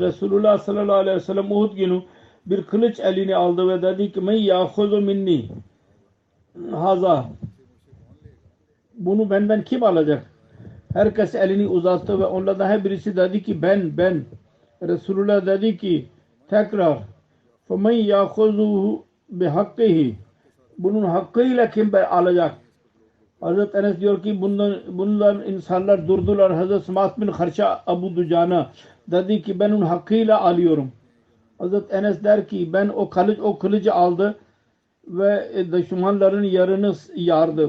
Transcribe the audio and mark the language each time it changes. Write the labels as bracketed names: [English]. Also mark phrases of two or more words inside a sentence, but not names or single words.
[Turkish] Resulullah [Arabic] صلى الله عليه وسلم [Turkish] Uhud günü bir kılıç eline aldı ve dedi ki [Arabic] من يأخذ مني هذا, [Turkish] bunu benden kim alacak? Herkes elini uzattı ve onlardan her birisi dedi ki ben. Resulullah dedi ki tekrar [Arabic] فَمَنْ يَأْخُذُهُ بِحَقِّهِ [Turkish] Bunun hakkıyla kim alacak? Hazreti Enes diyor ki bundan insanlar durdular. Hazreti Smat bin Harşa Abu Ducana dedi ki ben onun hakkıyla alıyorum. Hazreti Enes der ki ben o kılıcı aldı ve düşmanların yarını yardı.